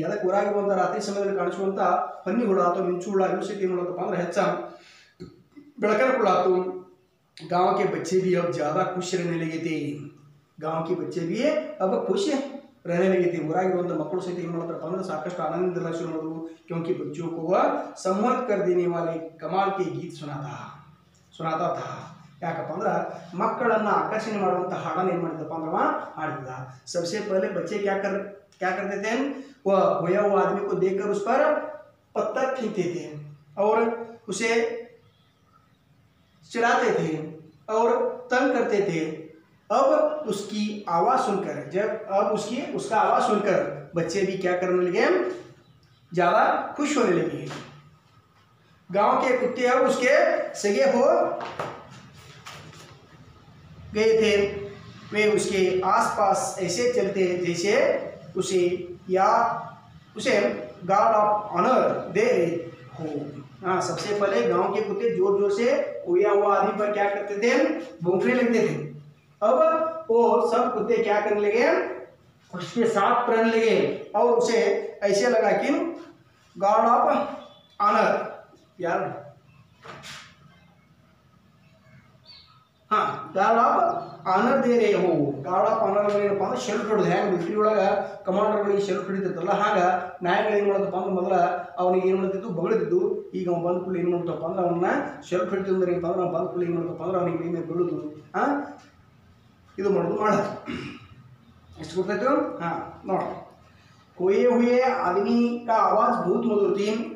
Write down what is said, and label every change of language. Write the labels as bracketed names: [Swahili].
[Kannada] ಅದಕ್ಕೆ ಊರಾಗಿರುವಂಥ ರಾತ್ರಿ ಸಮಯದಲ್ಲಿ ಕಾಣಿಸುವಂಥ ಹೊನ್ನಿಗಳು ಅಥವಾ ಮಿಂಚುಗಳ ಇವು ಸಹಿತ ಏನು ಮಾಡೋದಪ್ಪ ಅಂದ್ರೆ ಹೆಚ್ಚ ಬೆಳಕನ್ನು ಕೊಡಾತು. [Hindi] गांव के बच्चे भी अब ज़्यादा खुश रहने लगे थे. गांव के बच्चे भी अब खुश रहने लगे थे. [Kannada] ಊರಾಗಿರುವಂಥ ಮಕ್ಕಳು ಸಹಿತ ಏನು ಮಾಡ್ತಾರಪ್ಪ ಅಂದ್ರೆ ಸಾಕಷ್ಟು ಆನಂದದಿಂದ ಶುರು ಮಾಡೋದು. [Hindi] क्योंकि बच्चों को वह सम्मोहित कर देने वाले कमाल के गीत सुनाता था. [Kannada] ಯಾಕಪ್ಪ ಅಂದ್ರೆ ಮಕ್ಕಳನ್ನು ಆಕರ್ಷಣೆ ಮಾಡುವಂಥ ಹಾಡನ್ನು ಏನು ಮಾಡಿದಪ್ಪ ಅಂದ್ರೆ ಹಾಡಿದ. [Hindi] सबसे पहले बच्चे क्या करते थे, वह खोया हुआ आदमी को देखकर उस पर पत्थर फेंकते थे और उसे चिढ़ाते थे और तंग करते थे. अब उसकी आवाज़ सुनकर उसका आवाज़ सुनकर बच्चे भी क्या करने लगे, ज़्यादा खुश होने लगे. गांव के कुत्ते अब उसके सगे हो गए थे. वे उसके आसपास ऐसे चलते जैसे उसे गार्ड ऑफ ऑनर दे रहे हो. हाँ, सबसे पहले गांव के कुत्ते जोर जोर से खोया हुआ आदमी पर क्या करते थे, भौंकने लगते थे. अब वो सब कुत्ते क्या करने लगे, उसके साथ रहने लगे और उसे ऐसे लगा कि गार्ड ऑफ ऑनर यार, हाँ, गार्ड ऑफ ऑनर दे रहे हो. [Kannada] गार्ड ऑफ ऑनर ಏನಪ್ಪ ಅಂದ್ರೆ ಶೆಲ್ಫ್ ಹೊಡೆದು ಹೆಂಗೆ ಮಿಲಿಟರಿ ಒಳಗೆ ಕಮಾಂಡರ್ಗಳಿಗೆ ಶೆಲ್ಫ್ ಹೊಡಿತಿರ್ತಲ್ಲ ಹಾಗ ನಾಯಿಗಳು ಏನು ಮಾಡೋದಪ್ಪ ಅಂದ್ರೆ ಮೊದಲ ಅವನಿಗೆ ಏನು ಮಾಡ್ತಿತ್ತು, ಬಗಳಿದ್ದು. ಈಗ ಅವ್ನು ಬಂದ ಕೂಡಲೇ ಏನು ಮಾಡ್ತಪ್ಪ ಅಂದ್ರೆ ಅವನ್ನ ಶೆಲ್ಫ್ ಹೊಡಿತಿದ್ದು ಅಂದ್ರೆ ಏನಪ್ಪ ಅಂದ್ರೆ ಅವ್ನು ಬಂದ ಕೂಡಲೇ ಏನು ಮಾಡ್ತಪ್ಪ ಅಂದ್ರೆ ಅವನಿಗೆ ಮೈ ಮೇಲೆ ಬೀಳೋದು ಇದು ಮಾಡೋದು ಎಷ್ಟು ಗೊತ್ತಾಯ್ತು. [Hindi] हाँ, नोट खोए हुए आदमी का आवाज़ बहुत मधुर थी.